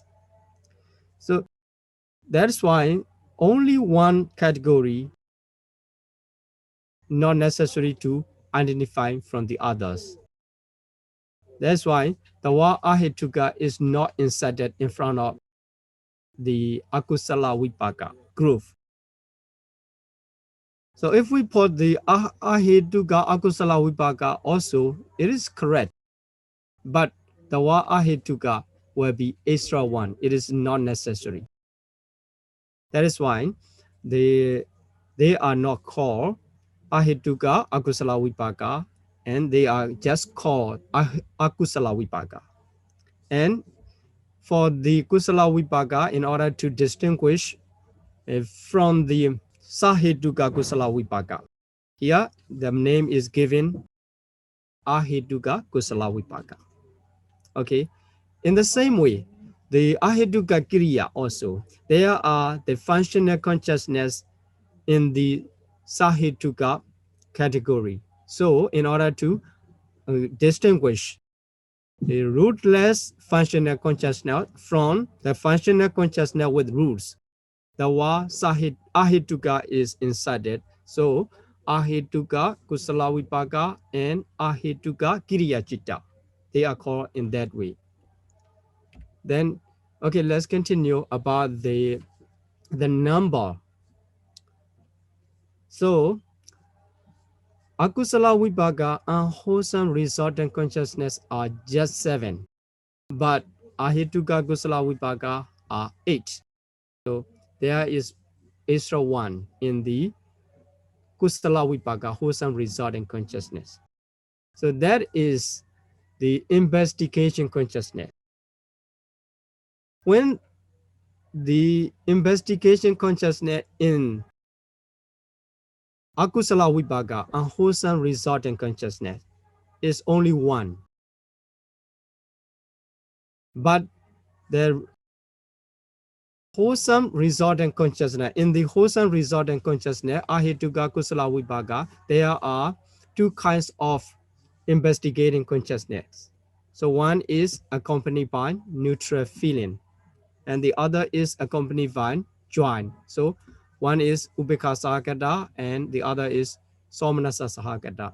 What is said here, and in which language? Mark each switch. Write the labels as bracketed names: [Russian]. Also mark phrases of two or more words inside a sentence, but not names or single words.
[English] So that's why only one category, not necessary to identify from the others. That's why the word ahetuka is not inserted in front of the [Pali] akusala vipaka [English] group. So if we put the [Pali] ahetuka akusala vipaka [English] also, it is correct. But the word ahetuka will be extra one. It is not necessary. That is why they are not called [Pali] ahetuka akusala vipaka, [English] and they are just called [Pali] akusala vipaka. [English] And for the [Pali] kusala vipaka, [English] in order to distinguish from the [Pali] sahetuka kusala vipaka, [English] here the name is given [Pali] ahetuka kusala vipaka. [English] Okay, in the same way, the [Pali] ahetuka kriya [English] also, there are the functional consciousness in the sahetuka category. So in order to distinguish the rootless functional consciousness from the functional consciousness with roots, the word ahetuka is inserted. So [Pali] ahetuka kusala vipaka [English] and [Pali] ahetuka kriya citta, [English] they are called in that way. Then, okay, let's continue about the number. So [Pali] akusala vipaka, [English] unwholesome resultant consciousness are just 7, but [Pali] ahetuka kusala vipaka [English] are 8. So there is extra 1 in the [Pali] kusala vipaka, [English] wholesome resultant consciousness. So that is the investigation consciousness. When the investigation consciousness in [Pali] akusala vipaka, [English] unwholesome resultant consciousness, is only 1, but the wholesome resultant consciousness, in the wholesome resultant consciousness, [Pali] ahetuka kusala vipaka, [English] there are 2 kinds of investigating consciousness. So one is accompanied by neutral feeling, and the other is accompanied by joy. So one is [Pali] ubeka sahagata [English] and the other is [Pali] somanasa sahagata.